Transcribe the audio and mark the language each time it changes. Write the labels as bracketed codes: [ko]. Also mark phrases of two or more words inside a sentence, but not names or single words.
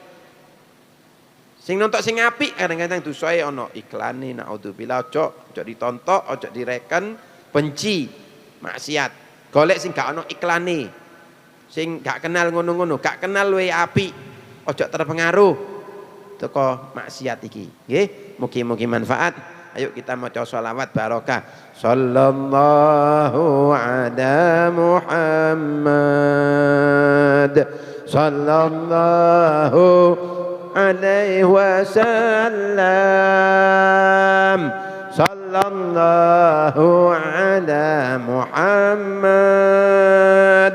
[jv] Sing nonton sing apik kadang-kadang dosae ana iklane, naudzubillah ojo ditonton, ojo direken, benci, maksiat. Golek sing gak ana iklane. Sing gak kenal ngono-ngono, gak kenal luwih apik. Ojo terpengaruh teko maksiat iki. Nggih, mugi-mugi manfaat. Ayo kita maca sholawat barokah. [ar] صلى الله على محمد. صلى الله عليه وسلم. صلى الله على محمد.